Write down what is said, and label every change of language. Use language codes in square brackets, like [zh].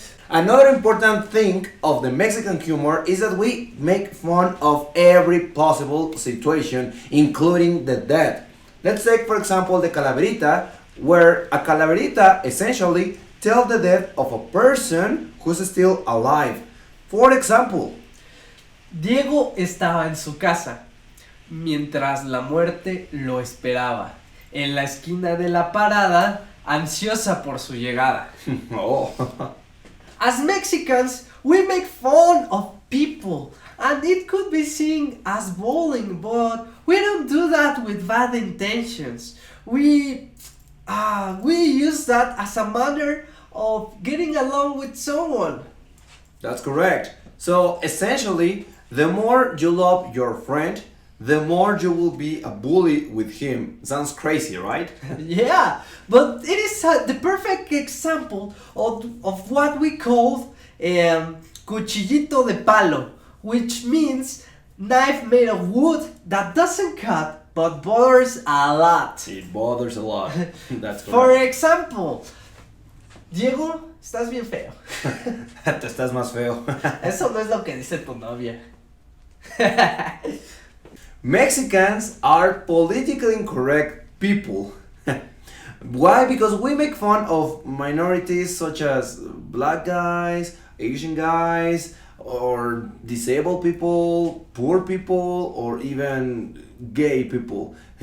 [en] Another important thing of the Mexican humor is that we make fun of every possible situation, including the dead. Let's take, for example, the calaverita, where a calaverita essentially tells the death of a person who's still alive. For example, [es] Diego estaba en su casa, mientras la muerte lo esperaba, en la esquina de la parada, ansiosa por su llegada. oh. [en] As Mexicans, we make fun of people, and it could be seen as bullying, but we don't do that with bad intentions. We use that as a manner of getting along with someone. That's correct. So essentially, the more you love your friend, the more you will be a bully with him. Sounds crazy, right? Yeah, but it is the perfect example of what we call cuchillito de palo, which means knife made of wood that doesn't cut but bothers a lot. It bothers a lot. That's correct. For example, [es] Diego, estás bien feo. Te estás más feo. Eso no es lo que dice tu novia. [en] Mexicans are politically incorrect people. Why? Because we make fun of minorities such as black guys, Asian guys, or disabled people, poor people, or even gay people.